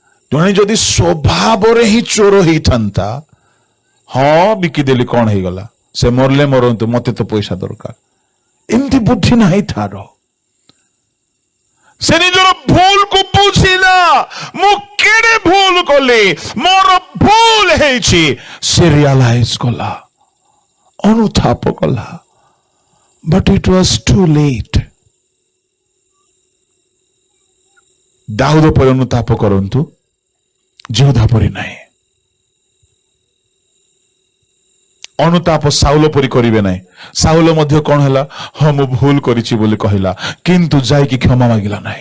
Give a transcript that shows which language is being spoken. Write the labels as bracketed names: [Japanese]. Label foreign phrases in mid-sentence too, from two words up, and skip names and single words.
[Odia] ଜଣେ ଯଦି ସ୍ୱଭାବରେ ହିଁ ଚୋର ହେଇଥାନ୍ତା, ହଁ ବିକିଦେଲି କଣ ହେଇଗଲା, ସେ ମରଲେ ମରନ୍ତୁ, ମତେ ତ ପଇସା ଦରକାର, ଏମିତି ବୁଦ୍ଧି ନାହିଁ ତାର। ସେ ନିଜର ଭୁଲକୁ ବୁଝିଲା, ମୁଁ କେଡେ ଭୁଲ କଲି, ମୋର ଭୁଲ ହେଇଛି, ସେ ରିଆଲାଇଜ କଲା, ଅନୁତାପ କଲା। [English] But it was too late. [Odia] ଦାଉଦ ପରି ଅନୁତାପ କରନ୍ତୁ, ଯୋଦ୍ଧା ପରି ନାହିଁ। ଅନୁତାପ ସାଉଲ ପରି କରିବେ ନାହିଁ। ସାଉଲ ମଧ୍ୟ କଣ ହେଲା, ହଁ ମୁଁ ଭୁଲ କରିଛି ବୋଲି କହିଲା, କିନ୍ତୁ ଯାଇକି କ୍ଷମା ମାଗିଲା ନାହିଁ।